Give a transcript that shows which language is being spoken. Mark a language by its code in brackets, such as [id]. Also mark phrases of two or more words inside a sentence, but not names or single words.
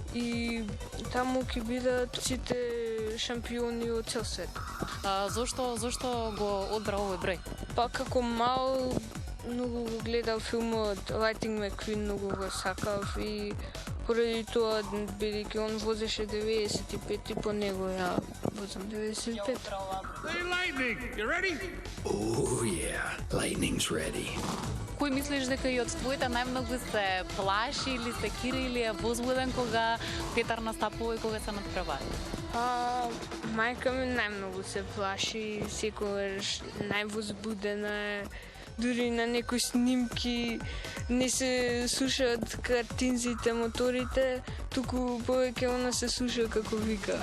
[mk] И таму ќе бидат сите шампиони од цел свет. Зошто го одбра овој број? Па како мал многу го гледав филмот Lightning McQueen, многу го сакав и поради тоа, бидејќи он возеше 95 и по него ја возам 95. [en] Hey, Lightning, you ready? Oh, yeah. Lightning's ready. [mk] Кој мислиш дека и од твоите најмногу се плаши или се кири или е возбуден кога Петар настапува и кога се надпревари? Мајка ми најмногу се плаши, секогаш највозбудена е. Дури на некои снимки не се слушаат картинците, моторите, туку повеќе она се слуша како вика.